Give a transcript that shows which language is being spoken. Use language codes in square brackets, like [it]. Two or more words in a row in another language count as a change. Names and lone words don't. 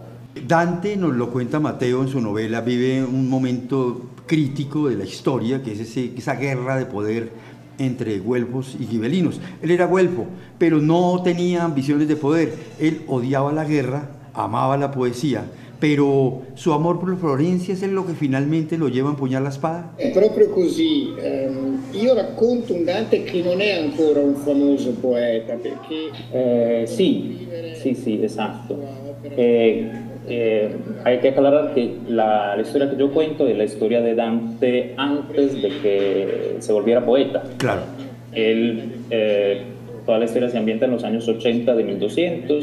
[es] Dante, nos lo cuenta Matteo en su novela, vive un momento crítico de la historia, que es esa guerra de poder entre güelfos y gibelinos. Él era güelfo, pero no tenía ambiciones de poder. Él odiaba la guerra, amaba la poesía, pero su amor por Florencia es lo que finalmente lo lleva a empuñar la espada. [it] È proprio così. Io racconto un Dante che non è ancora un famoso poeta, perché... [es] Sí, exacto. Hay que aclarar que la historia que yo cuento es la historia de Dante antes de que se volviera poeta. Claro. Toda la historia se ambienta en los años 80 de 1200.